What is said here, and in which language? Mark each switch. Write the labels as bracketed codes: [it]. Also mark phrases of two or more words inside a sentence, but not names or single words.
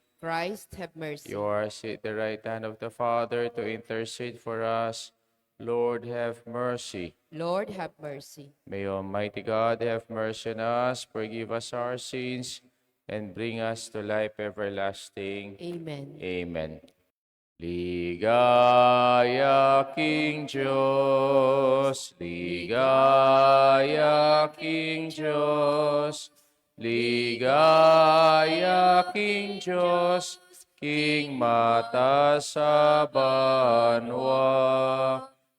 [en] Christ, have mercy. You are at the right hand of the Father to intercede for us. Lord, have mercy. Lord, have mercy. May Almighty God have mercy on us, forgive us our sins, and bring us to life everlasting. Amen. Amen. [pam] Ligaya King Diyos, ligaya King Diyos, ligaya King Diyos, King mata sa banwa.